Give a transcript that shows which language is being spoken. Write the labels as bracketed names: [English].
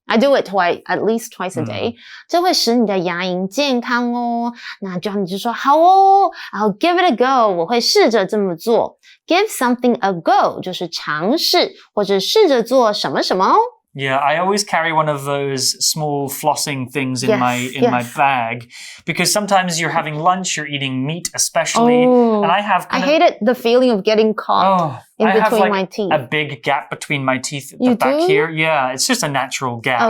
[English] I do it at least twice a day. [Chinese] 这会使你的牙龈健康哦。那 Johnny 就说好哦 [English] I'll give it a go. [Chinese] 我会试着这么做。 Give something a go 就是尝试或者试着做什么什么哦。 [English] Yeah, I always carry one of those small flossing things in my bag because sometimes you're having lunch, you're eating meat especially, and I hate the feeling of getting caught in between my teeth. A big gap between my teeth at the back here. Yeah, it's just a natural gap.